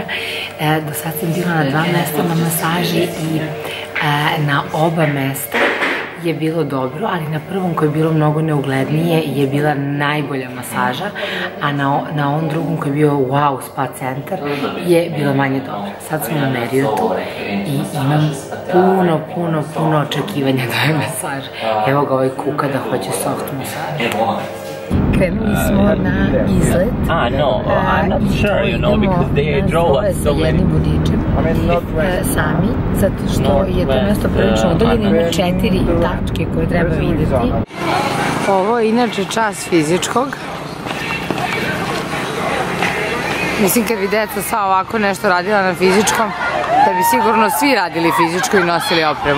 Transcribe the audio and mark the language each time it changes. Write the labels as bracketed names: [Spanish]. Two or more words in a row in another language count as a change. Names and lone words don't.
[Serbian] Do sad sam bila na 2 mesta na masaži i na oba mesta je bilo dobro, ali na prvom koji je bilo mnogo neuglednije je bila najbolja masaža, a na ovom drugom koji je bio wow spa centar je bila manje dobra. Sad smo na Marriottu i imam puno očekivanja da je masaž. Evo ga ovaj kuka da hoće soft masaž. krenuli smo na izlet. [English] No, I'm not sure, you know, because they drove us so many. [Serbian] Jednim vodičem sami, zato što je to mesto prilično udaljeno, ima 4 tačke koje treba vidjeti. Ovo je inače čas fizičkog. Mislim, kad bi deca sva ovako nešto radila na fizičkom, da bi sigurno svi radili fizičko i nosili opremu.